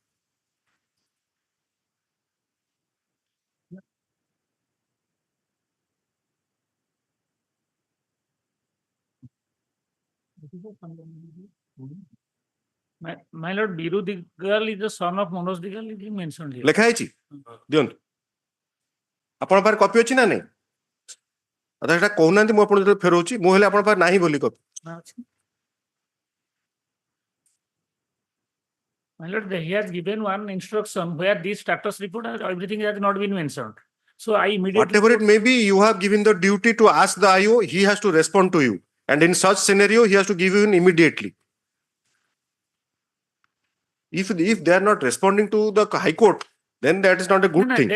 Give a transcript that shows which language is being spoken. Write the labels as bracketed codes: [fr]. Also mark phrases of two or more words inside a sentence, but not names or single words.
[en] My lord, Biru Digal is the son of Manoj Digal, is mentioned here. [or] ଲେଖା ହେଇଛି ଦିଅନ୍ତୁ ଆପଣଙ୍କ ପାଖରେ କପି ଅଛି ନା ନାଇଁ ଆଚ୍ଛା ସେଟା କହୁନାହାନ୍ତି ମୁଁ ଆପଣ ଯେତେବେଳେ ଫେରଉଛି ମୁଁ ହେଲେ ଆପଣଙ୍କ ପାଖରେ ନାହିଁ ବୋଲି କପି [en] My lord, he has given one instruction where this status report has everything has not been mentioned. So I immediately whatever it may be you have given the duty to ask the IO he has to respond to you and in such scenario he has to give you in immediately if they are not responding to the High Court then that is not a good thing